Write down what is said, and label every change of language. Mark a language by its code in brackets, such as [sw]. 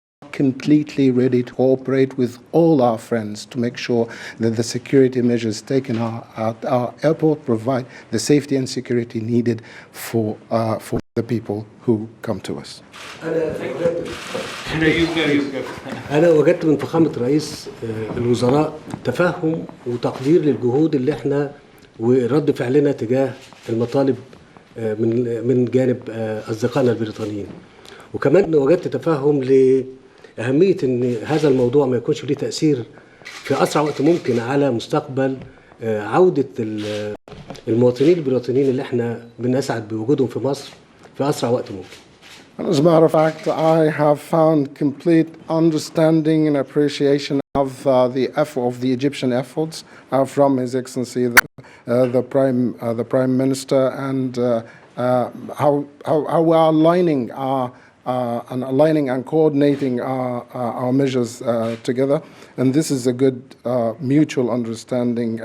[en] Completely ready to cooperate with all our friends to make sure that the security measures taken at our airport provide the safety and security needed for the people who come to us. [ar] أنا وجدت من فخامة رئيس الوزراء تفهم وتقدير للجهود اللي احنا ورد فعلنا تجاه المطالب من جانب أصدقائنا البريطانيين. وكمان وجدت تفهم لأهمية إن هذا الموضوع ما يكونش له تأثير في أسرع وقت ممكن على مستقبل عودة المواطنين البريطانيين اللي احنا بنسعد بوجودهم في مصر في أسرع وقت ممكن. [en] As a matter of fact, I have found complete understanding and appreciation of the Egyptian efforts from His Excellency the Prime Minister, and how we are aligning and coordinating our measures together, and this is a good mutual understanding.